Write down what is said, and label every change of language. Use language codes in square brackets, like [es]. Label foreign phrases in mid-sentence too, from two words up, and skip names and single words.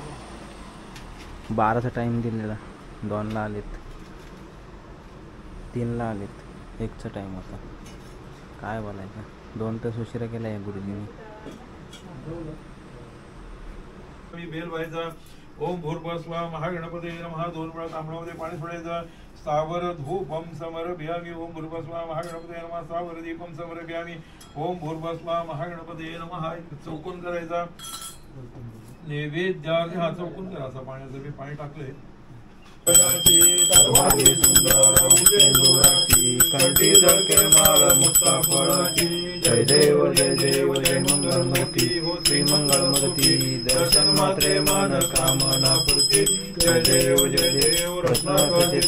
[mr] 12चा टाईम दिलेला. 2ला आलेत. 3ला आलेत. 1चा टाईम होता. काय बोलायचं. 2 तास उशिरा केला आहे गुरुजींनी. बेल व्हायचा. [sa] ओम भूर्भुवः महागणपते नमः. [mr] 2 वेळा तांबडामध्ये पाणी सोडायचं. [sa] स्थावर धूपम समर्पयामि. ओम भूर्भुवः महागणपते नमः. स्थावर दीपम समर्पयामि. ओम भूर्भुवः महागणपते नमः. [mr] चौकोन करायचा. नैवेद्यार्थ हा चौकोन करायचा. पाण्याचं मी पाणी टाकलंय. कंठी झळके माळ मुक्ता फळाची जय देव जय मंगलमूर्ती हो श्री मंगलमूर्ती दर्शन मात्रे मन कामना पूर्ती जय देव रत्नाखचित